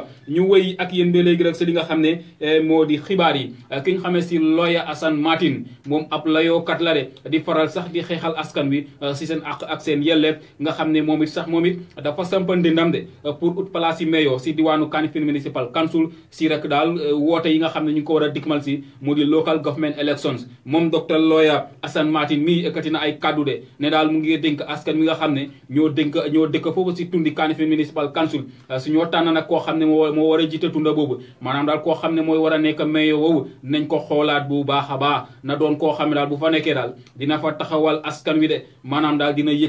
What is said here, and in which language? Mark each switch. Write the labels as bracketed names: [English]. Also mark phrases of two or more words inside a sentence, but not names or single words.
[Wolof] ñu wëy ak yéen ba léegi rek si li nga xam ne moo di xibaar yi ki ñu xamee si lawyer Assane Martin moom ab layookat la de di faral sax di xeexal askan wi si seen àq ak seen yelleef nga xam ne moom it dafa sampandi ndam de pour ut place yi meyo si diwaanu Kanifing Municipal Council si rek daal woote yi nga xam ne ñu ngi ko war a dikmal si mu di [English] local government elections [Wolof] moom docteur lawyer Assane Martin mii ekkati na ay kaddu de ne daal mu ngi dénk askan mi nga xam ne ñoo dëkk foofu si tundi Kanifing Municipal Council su ñoo tànn nag koo xam ne moo war a jiite tunda boobu maanaam daal koo xam ne mooy war a nekk mayo woowu nañ ko xoolaat bu baax a baax na doon koo xam ne daal bu fa nekkee daal dina fa taxawal askan wi de maanaam daal dina yëg